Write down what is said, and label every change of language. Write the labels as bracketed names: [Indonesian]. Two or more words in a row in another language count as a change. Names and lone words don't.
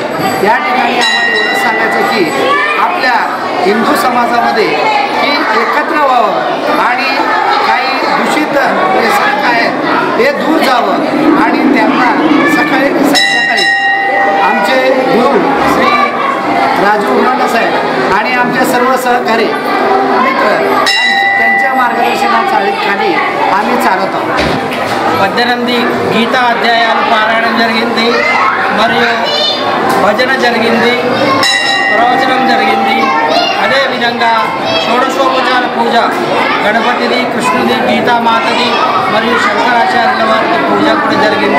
[Marathi] या ठिकाणी आम्हाला एवढं सांगायचं की आपल्या हिंदू समाजामध्ये की एकत्र व्हावं आणि काही दूषित व्यसन आहेत हे दूर जावं आणि त्यांना सकाळी संध्याकाळी आमचे गुरु श्री राजू उर्मांडे साहेब आणि आमचे सर्व सहकारी मित्र त्यांच्या మార్గదర్శనాखाली आम्ही चालत आहोत। [Telugu] 18 గీతా అధ్యాయాలు పారాయణం జరిగింది మరియు భజన జరిగింది, ప్రవచనం జరిగింది। అదే విధంగా షోడశోపచార పూజ గణపతిది, కృష్ణుది, గీతామాతది మరియు శంకరాచార్యుల వారి పూజ కూడా జరిగింది।